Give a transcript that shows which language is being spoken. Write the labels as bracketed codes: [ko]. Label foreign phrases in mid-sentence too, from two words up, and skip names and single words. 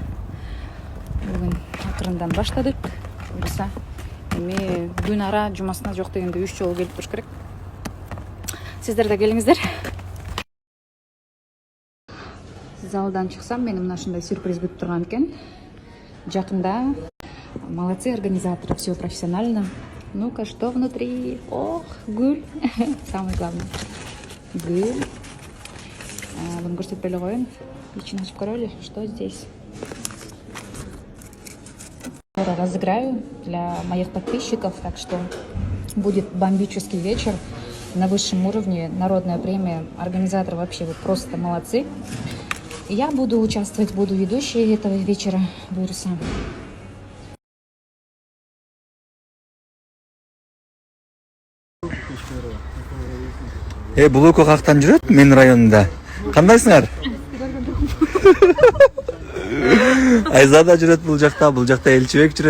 [ky] Бүгүн акырындан баштадык. Буюрса эми күн ара жумасына жок дегенде 3 жолу келип туруш керек. Сиздер да келиңиздер. Залдан чыксам, мени мына ушундай сюрприз күтүп турган экен. [ru] Жакында молодцы организаторы, все профессионально. Ну-ка, что внутри? Ох, гүл. Самое главное. [ky] Гүл. Буну көрсөтпөй эле коеюн. Ичин ачып көрөлү, [ru] что здесь. Разыграю для моих подписчиков, так что будет бомбический вечер на высшем уровне, народная премия. Организаторы вообще вот просто молодцы. И я буду участвовать, буду ведущей этого вечера. [ky] Буюрса. Бул экөө кактан жүрөт менин районунда. Кандайсыңар? Айзада жүрөт бул жакта Элчибек жүрөт.